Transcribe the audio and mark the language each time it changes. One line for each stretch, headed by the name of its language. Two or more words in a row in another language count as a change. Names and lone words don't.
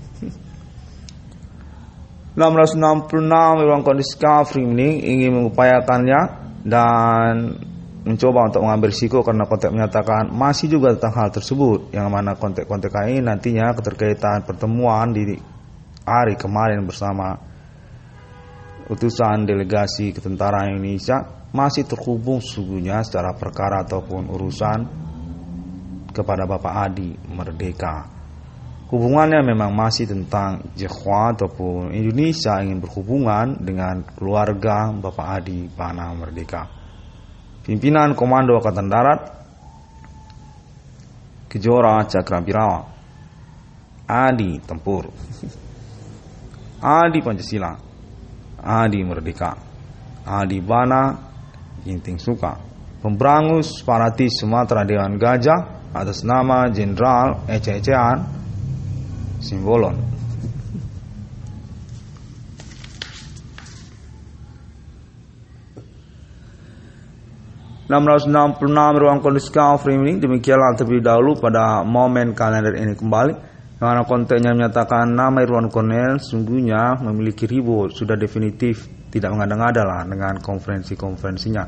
Indonesian: 666 ruang kondisi Kafri ini ingin mengupayakannya dan mencoba untuk mengambil risiko karena konteks menyatakan masih juga tentang hal tersebut, yang mana konteks ini nantinya keterkaitan pertemuan di hari kemarin bersama utusan delegasi ketentaraan Indonesia masih terhubung sesungguhnya secara perkara ataupun urusan kepada Bapak Adi Merdeka. Hubungannya memang masih tentang Jawa ataupun Indonesia ingin berhubungan dengan keluarga Bapak Adi Bana Merdeka. Pimpinan Komando Angkatan Darat Kejora Cakrabirawa, Adi Tempur, Adi Pancasila, Adi Merdeka, Adi Bana Ginting Suka, pemberangus separatis Sumatera Dewan Gajah atas nama Jenderal Ece-Ecean Simbolon. Ruang kondisi Kafri ini demikianlah terlebih dahulu pada momen kalender ini kembali, karena kontennya menyatakan nama Irwan Cornel sungguhnya memiliki ribut, sudah definitif tidak mengada-ngada lah dengan konferensi-konferensinya.